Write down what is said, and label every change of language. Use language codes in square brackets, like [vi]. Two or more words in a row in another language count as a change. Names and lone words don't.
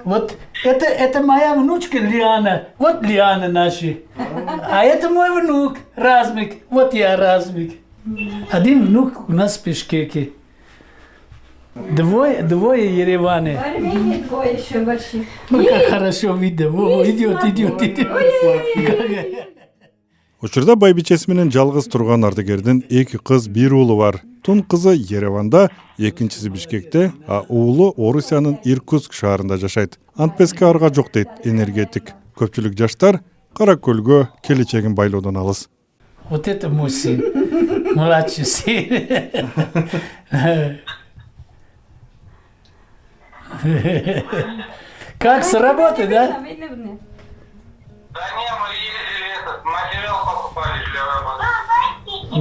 [ru] Вот это моя внучка Лиана. Вот Лиана наши. А это мой внук Размик. Вот я Размик. Один внук у нас в Бишкеке. Двое Ереваны. В Армении двое еще больших. Ну, как хорошо видно. Во, идет. [ky] Учурда байбичеси менен жалгыз турган ардыгердин 2 кыз, 1 уулу бар. Тун кызы Ереванда, экинчиси Бишкекте, а уулу Орусиянын Иркутск шаарында жашайт. Антпеске арга жок дейт энергетик. Көпчүлүк жаштар Кара-Көлгө келечегин байлоодон алыс. [ru] Вот это мой сын. Младший сын. Как, с работы, да? Да не, мы ездили, материал покупали для работы.